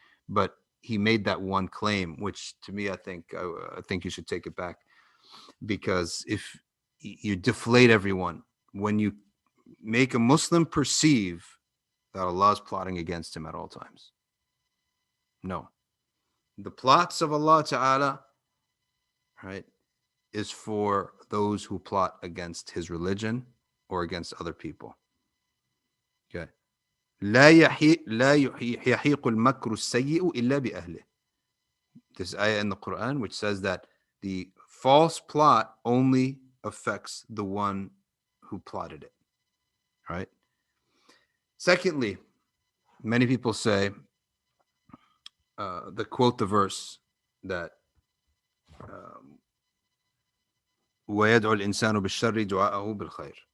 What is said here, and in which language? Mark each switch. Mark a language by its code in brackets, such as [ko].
[en] But he made that one claim, which to me, I think you should take it back, because if you deflate everyone when you make a Muslim perceive that Allah is plotting against him at all times. No, the plots of Allah Ta'ala, right, is for those who plot against his religion or against other people. Okay. [ar] لا يحيق المكر السيء إلا بأهله. [en] This ayah in the Quran which says that the false plot only affects the one who plotted it. Right? Secondly, many people say, quote the verse that [ar] وَيَدْعُ الْإِنسَانُ بِالشَّرِّ دُعَاءَهُ بِالْخَيْرِ.